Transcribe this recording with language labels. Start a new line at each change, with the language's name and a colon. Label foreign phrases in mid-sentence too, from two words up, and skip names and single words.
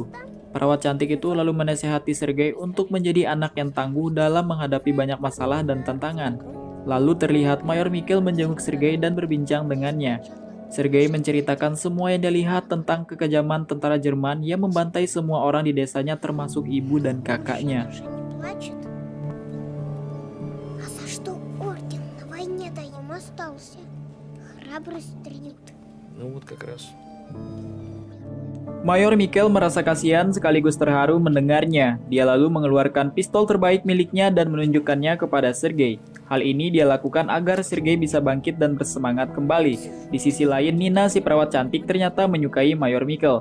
Indonesian: Perawat cantik itu lalu menasihati Sergei untuk menjadi anak yang tangguh dalam menghadapi banyak masalah dan tantangan. Lalu terlihat Mayor Mikhail menjenguk Sergei dan berbincang dengannya. Sergei menceritakan semua yang dia lihat tentang kekejaman tentara Jerman yang membantai semua orang di desanya termasuk ibu dan kakaknya.
Russian: Плачет. А за что орден на войне-то им остался? Храбрость тренют. Ну вот как раз.
Indonesian: Mayor Mikhail merasa kasihan sekaligus terharu mendengarnya. Dia lalu mengeluarkan pistol terbaik miliknya dan menunjukkannya kepada Sergei. Hal ini dia lakukan agar Sergei bisa bangkit dan bersemangat kembali. Di sisi lain, Nina si perawat cantik ternyata menyukai Mayor Mikhail.